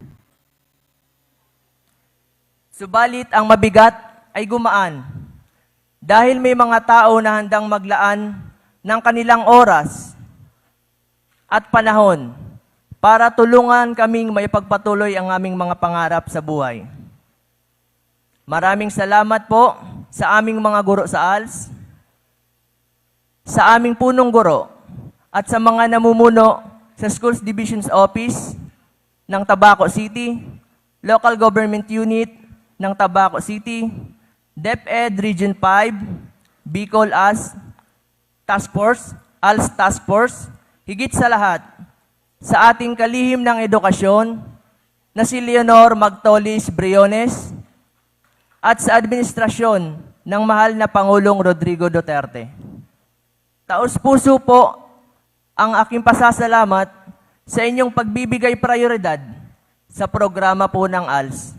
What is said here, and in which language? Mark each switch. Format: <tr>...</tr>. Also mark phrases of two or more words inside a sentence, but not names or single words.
<tl>Subalit ang mabigat ay gumaan dahil may mga tao na handang maglaan ng kanilang oras at panahon para tulungan kaming maipagpatuloy ang aming mga pangarap sa buhay. Maraming salamat po sa aming mga guro sa ALS, sa aming punong guro, at sa mga namumuno sa Schools Divisions Office ng Tabaco City, Local Government Unit ng Tabaco City, DepEd Region 5, Bicol ALS Task Force, higit sa lahat, sa ating kalihim ng edukasyon na si Leonor Magtolis Briones, at sa administrasyon ng mahal na Pangulong Rodrigo Duterte. Taos-puso po ang aking pasasalamat sa inyong pagbibigay prioridad sa programa po ng ALS.</tl>